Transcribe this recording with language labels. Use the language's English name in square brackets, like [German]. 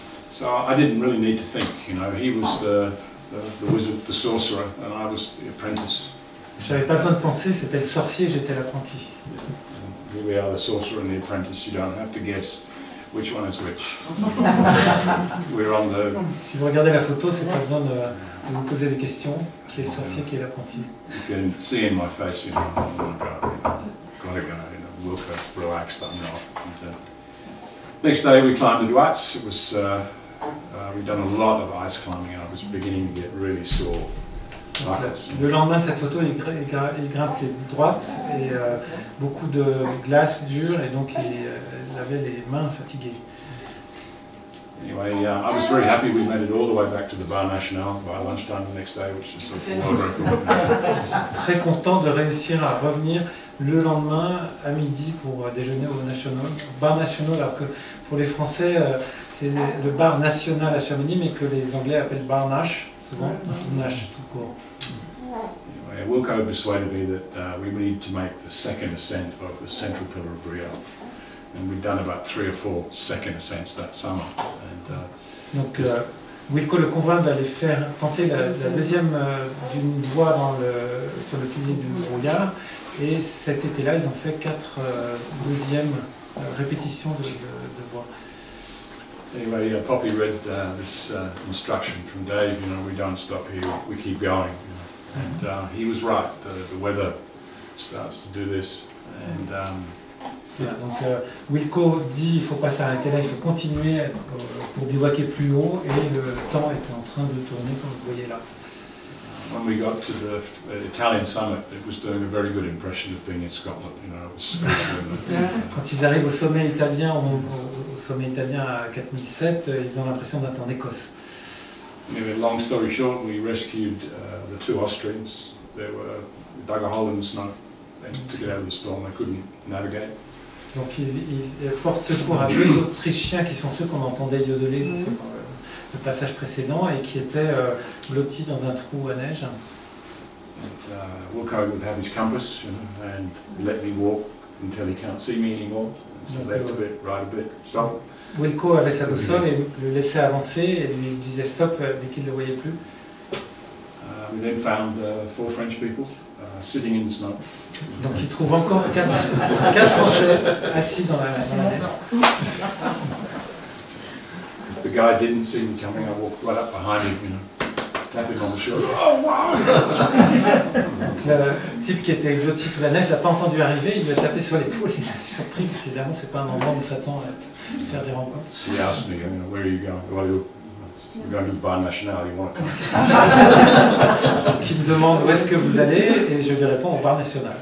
[English] So I didn't really need to think, you know, he was the wizard, the sorcerer, and I was the apprentice. [French] Je n'avais pas besoin de penser, c'était le sorcier, j'étais l'apprenti. [English] Here we are, the sorcerer and the apprentice. You don't have to guess which one is which. We're on the... [French] Si vous regardez la photo, c'est pas besoin de vous poser des questions. Qui est le sorcier, qui est l'apprenti? [English] You can see in my face, you know, oh my God, gotta go, you know, Wilco's relaxed, I'm not. And, next day we climbed the Duats. It was, we'd done a lot of ice climbing and I was beginning to get really sore. [French] Le lendemain de cette photo, il grimpe les droites et beaucoup de glace dure et donc il avait les mains fatiguées. [English] Anyway, I was very happy we made it all the way back to the Bar National by lunchtime the next day, which is a world record. [French] Très content de réussir à revenir le lendemain à midi pour déjeuner au Bar National, alors que pour les Français c'est le Bar National à Chamonix, mais que les Anglais appellent Bar Nash, souvent, Nash tout court. [English] Anyway, Wilco persuaded me that we need to make the second ascent of the central pillar of Brielle. And we'd done about 3 or 4 second ascents that summer. And, [French] donc Wilco le convainc d'aller tenter la deuxième d'une voie sur le pilier du brouillard. Et cet été-là, ils ont fait 4 deuxièmes répétitions de voies. [English] Anyway, Poppy read this instruction from Dave, you know, we don't stop here, we keep going. You know. And he was right, the weather starts to do this. And, [French] voilà, donc Wilco dit il ne faut pas s'arrêter là, il faut continuer pour bivouaquer plus haut et le temps était en train de tourner comme vous voyez là. [English] When we got to the Italian summit, it was doing a very good impression of being in Scotland. You know, it was [French] quand ils arrivent au sommet italien, au sommet italien à 4007, ils ont l'impression d'être en Écosse. [English] Anyway, long story short, we rescued the 2 Austrians. They dug a hole in the snow to get out of the storm. They couldn't navigate. [French] Donc ils portent secours à 2 Autrichiens qui sont ceux qu'on entendait yodeler sur le passage précédent et qui étaient blottis dans un trou à neige. [English] And, Wilco would have his compass, you know, and let me walk until he can't see me anymore. So left a bit, right a bit, stop. [French] Wilco avait sa boussole et le laissait avancer et lui disait stop dès qu'il ne le voyait plus. [English] We then found 4 French people sitting in the snow. [French] Donc il trouve encore 4 Français assis dans la neige. [English] The guy didn't see me coming. I walked right up behind him, you know, tap him on the shoulder. Oh wow! [French] Le type qui était blotti sous la neige l'a pas entendu arriver, il lui a tapé sur l'épaule, il l'a surpris parce qu'évidemment c'est pas un endroit où s'attend à faire des rencontres. [English] So he asked me, you know, where are you going? Well, we're going to the Bar National. You want to come? [French] Donc il me demande où est-ce que vous allez et je lui réponds au Bar National.